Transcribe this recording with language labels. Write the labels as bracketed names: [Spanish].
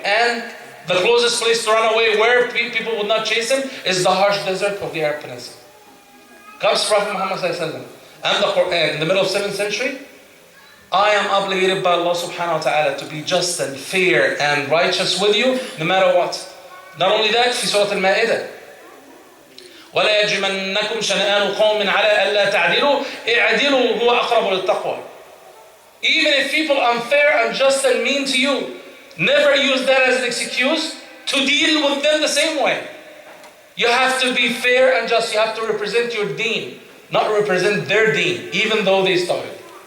[English] And the closest place to run away where people would not chase him is the harsh desert of the Arab Peninsula. Comes Prophet Muhammad and the Quran in the middle of 7th century. I am obligated by Allah subhanahu wa ta'ala to be just and fair and righteous with you no matter what. [Arabic] Not only that, في سورة المائدة ولا يجرمنكم شنآن قوم على ألا تعدلوا اعدلوا هو أقرب للتقوى. [English] Even if people are unfair, unjust and mean to you, never use that as an excuse to deal with them the same way. You have to be fair and just. You have to represent your deen, not represent their deen, even though they started.